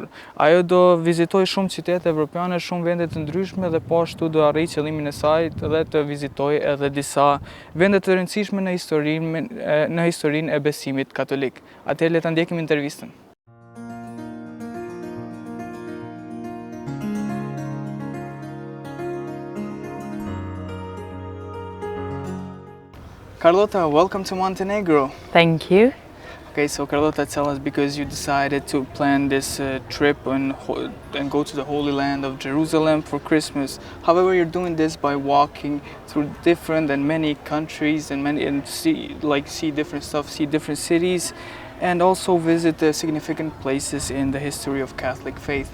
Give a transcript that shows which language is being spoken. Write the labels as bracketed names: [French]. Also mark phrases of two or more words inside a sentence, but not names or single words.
[Albanian] Ajo do vizitojë shumë qytete evropiane, shumë vende të ndryshme dhe po ashtu do arrijë qëllimin e saj dhe të vizitojë edhe disa vende të rëndësishme në historinë e besimit katolik. Atëherë le ta ndjekim intervistën. [English] Carlota, welcome to Montenegro. Thank you. Okay, so Carlota, tell us, because you decided to plan this trip and go to the Holy Land of Jerusalem for Christmas. However, you're doing this by walking through different and many countries and see different stuff, see different cities, and also visit the significant places in the history of Catholic faith.